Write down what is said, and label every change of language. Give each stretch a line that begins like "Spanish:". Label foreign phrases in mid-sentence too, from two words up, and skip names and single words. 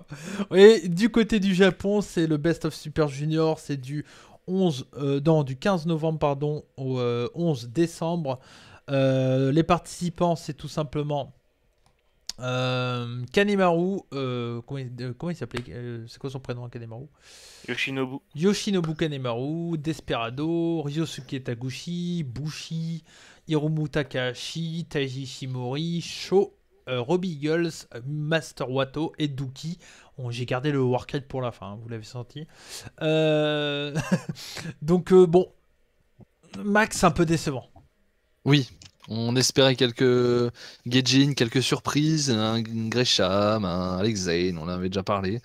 French: Et du côté du Japon, c'est le Best of Super Junior, c'est du 15 novembre pardon, au 11 décembre. Les participants, c'est tout simplement Kanemaru. Comment il s'appelait c'est quoi son prénom, Kanemaru? Yoshinobu Kanemaru, Desperado, Ryosuke Taguchi, Bushi, Hiromu Takahashi, Taiji Shimori, Sho, Robbie Eagles, Master Wato et Douki. J'ai gardé le Warcraft pour la fin, hein, vous l'avez senti. Donc bon, Max, un peu décevant. Oui, on espérait quelques Gaijin, quelques surprises, un Gresham, un Alex Zane, on en avait déjà parlé.